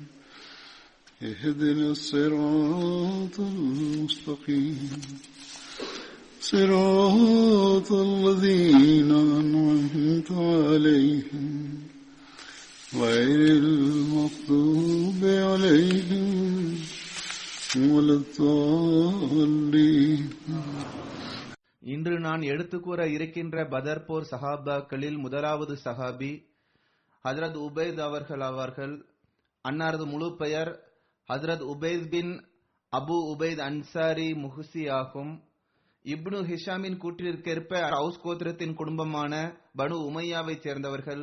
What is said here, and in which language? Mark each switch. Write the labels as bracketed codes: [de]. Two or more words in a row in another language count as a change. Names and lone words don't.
[ar] اهدنا الصراط المستقيم صراط الذين أنعمت عليهم غير المغضوب عليهم ولا الضالين. [ta] இன்று நான் எடுத்துக்கூற இருக்கின்ற பதர் போர் சஹாபாக்களில் முதலாவது சஹாபி ஹஜ்ரத் உபைத் அவர்கள். அன்னாரது முழு பெயர் ஹஜ்ரத் உபைத் பின் அபு உபைத் அன்சாரி முஹ்சி ஆகும். இப்னு ஹிஷாமின் கூற்றிற்கேற்ப அவுஸ் கோத்திரத்தின் குடும்பமான பனு உமையாவை சேர்ந்தவர்கள்.